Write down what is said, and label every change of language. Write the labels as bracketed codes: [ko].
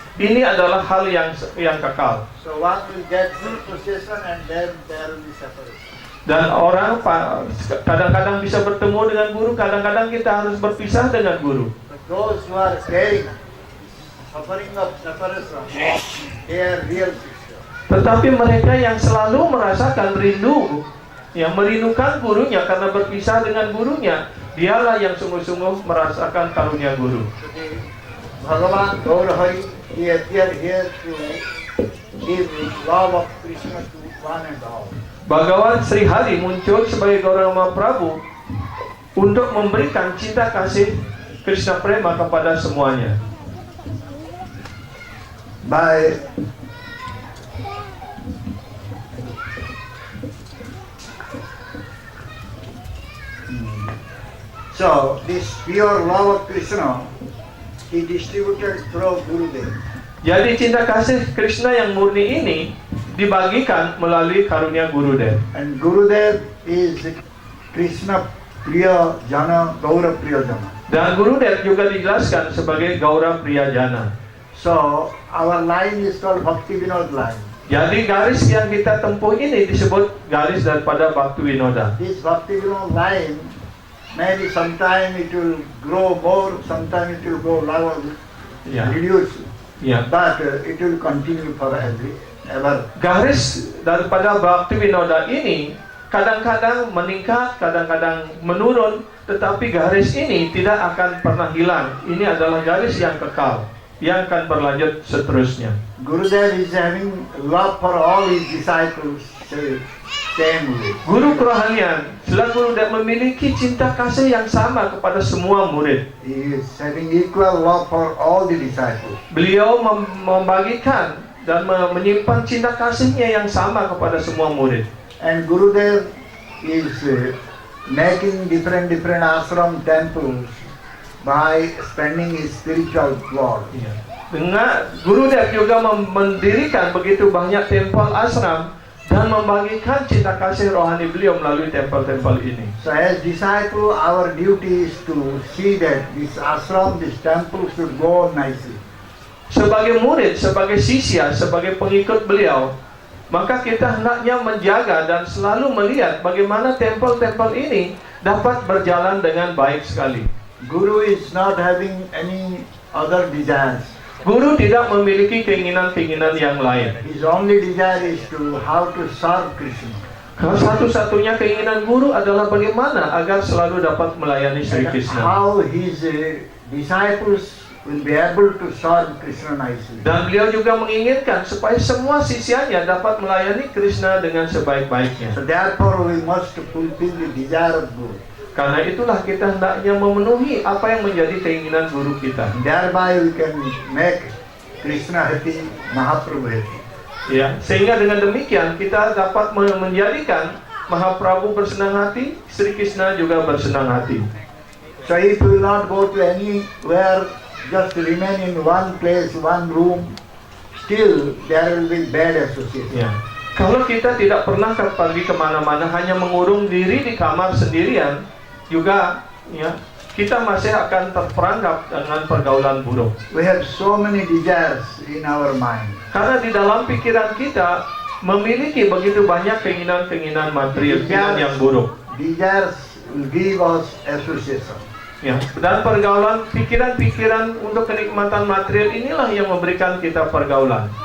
[id] Ini adalah hal yang kekal. [en] So one will get association and then there will be separation. [id] Dan orang kadang-kadang bisa bertemu dengan guru, kadang-kadang kita harus berpisah dengan guru. [en] But those who are bearing suffering of separation, they are real Krishna. [id] Tetapi mereka yang selalu merasakan rindu, yang merindukan gurunya karena berpisah dengan gurunya, dialah yang sungguh-sungguh merasakan karunia guru. [en] So the Bhagavan Gaur Hari, he appeared here to give love of Krishna to one and all. [id] Bhagawan Sri Hari muncul sebagai Gauranga Mahaprabhu untuk memberikan cinta kasih Krishna Prema kepada semuanya. [en] By so this pure love of Krishna he distributed through Gurudev. [id] Jadi cinta kasih Krishna yang murni ini dibagikan melalui karunia Gurudev. [en] And Gurudev is Krishna Priya Jana, Gaura Priya Jana. [id] Dan Gurudev juga dijelaskan sebagai Gaura Priyajana. [en] So our line is called Bhakti Vinod line. [id] Jadi garis yang kita tempuh ini disebut garis daripada Bhakti Vinoda. [en] This Bhakti Vinod line, maybe sometime it will grow more, sometime it will go lower, [id] Ya. [en] reduce, [id] Ya. [en] but it will continue forever. [id] Garis daripada Bhakti Vinoda ini kadang-kadang meningkat, kadang-kadang menurun, tetapi garis ini tidak akan pernah hilang. Ini adalah garis yang kekal, yang akan berlanjut seterusnya. [en] Gurudev is having love for all his disciples, same way. [id] Guru kerohanian, selalu Gurudev memiliki cinta kasih yang sama kepada semua murid. [en] He is having equal love for all the disciples. [id] Beliau membagikan dan menyimpan cinta kasihnya yang sama kepada semua murid. [en] And Gurudev is making different ashram temples by spending his spiritual blood. [id] Dengan Gurudev juga mendirikan begitu banyak tempel ashram dan membagikan cinta kasih rohani beliau melalui tempel-tempel ini. [en] So as disciple, our duty is to see that this ashram, this temple should go nicely. [id] Sebagai murid, sebagai sisya, sebagai pengikut beliau, maka kita hendaknya menjaga dan selalu melihat bagaimana tempel-tempel ini dapat berjalan dengan baik sekali. [en] Guru is not having any other desires. [id] Guru tidak memiliki keinginan-keinginan yang lain. [en] His only desire is to how to serve Krishna. [id] Kalau satu-satunya keinginan guru adalah bagaimana agar selalu dapat melayani Sri Krishna. [en] How his disciples will be able to serve Krishna nicely. [id] Dan beliau juga menginginkan supaya semua sisianya dapat melayani Krishna dengan sebaik-baiknya. [en] So therefore we must fulfill the desire of Guru. [id] Karena itulah kita hendaknya memenuhi apa yang menjadi keinginan guru kita. [en] Thereby we can make Krishna happy, Mahaprabhu happy. [id] Ya, sehingga dengan demikian kita dapat menjadikan Mahaprabhu bersenang hati, Sri Krishna juga bersenang hati. [en] So if we will not go to anywhere, just remain in one place, one room, still there will be bad association. [id] Ya. Kalau kita tidak pernah pergi kemana-mana, hanya mengurung diri di kamar sendirian, juga ya kita masih akan terperangkap dengan pergaulan buruk. [en] We have so many desires in our mind. [id] Karena di dalam pikiran kita memiliki begitu banyak keinginan-keinginan material, keinginan yang buruk. [en] Desires will give us association. [id] Ya, dan pergaulan pikiran-pikiran untuk kenikmatan material inilah yang memberikan kita pergaulan.